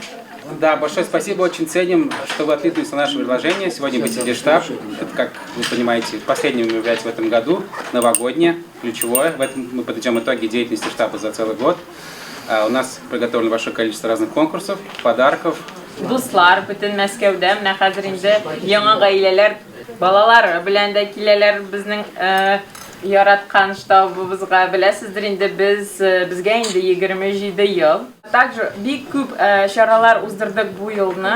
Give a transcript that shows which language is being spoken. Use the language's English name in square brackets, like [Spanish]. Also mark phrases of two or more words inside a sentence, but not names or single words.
[Russian] Да, большое спасибо, очень ценим, что вы откликнулись на наше предложение. Сегодня посетили штаб. Это, как вы понимаете, последним является в этом году, новогоднее, ключевое. В этом мы подведем итоги деятельности штаба за целый год. У нас приготовлено большое количество разных конкурсов, подарков. [Tatar] Дуслар, бүтін Мәскәүдә, менә хәзер инде яңа гаиләләр, балалар белән дә киләләр безнең яраткан штабыбызга. Беләсездер инде безгә инде 27 ел. Также бик күп чаралар уздырдык бу елны.